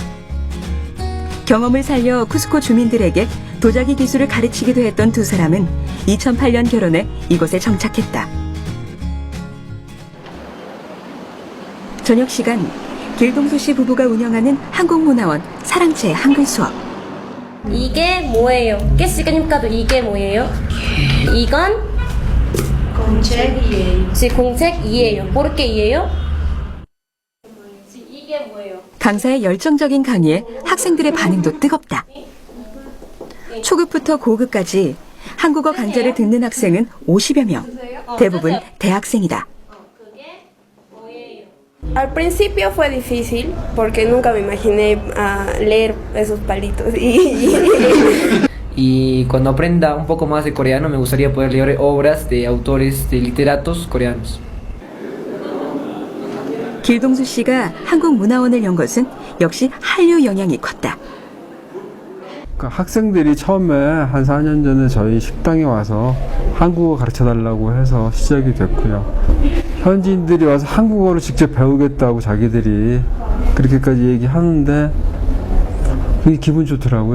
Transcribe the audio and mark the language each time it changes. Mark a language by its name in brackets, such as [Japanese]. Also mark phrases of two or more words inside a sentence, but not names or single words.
[Korean] 경험을 살려 쿠스코 주민들에게 도자기 기술을 가르치기도 했던 두 사람은 2008년 결혼해 이곳에 정착했다. 저녁 시간, 길동수 씨 부부가 운영하는 한국문화원 사랑채 한글 수업. 이게 뭐예요? [Spanish] ¿Qué significa [Korean] 이게 뭐예요? 이건 공책이에요. Sí, 공책이에요. [Spanish] ¿Por qué [Korean] 이에요? 이게 뭐예요? 강사의 열정적인 강의에 학생들의 반응도 뜨겁다. 초급부터 고급까지 한국어 강좌를 듣는 학생은 50여 명. 대부분 대학생이다. [Spanish] Al principio fue difícil porque nunca me imaginé leer esos palitos. Y cuando aprenda un poco más de coreano me gustaría poder leer obras de autores, de literatos coreanos. [Korean] 길동수 씨가 한국문화원을 연 것은 역시 한류 영향이 컸다. 학생들이 처음에 한 4년 전에 저희 식당에 와서 한국어 가르쳐달라고 해서 시작이 됐고요. 현지인들이 와서 한국어를 직접 배우겠다고 자기들이 그렇게까지 얘기하는데 그게 기분 좋더라고요.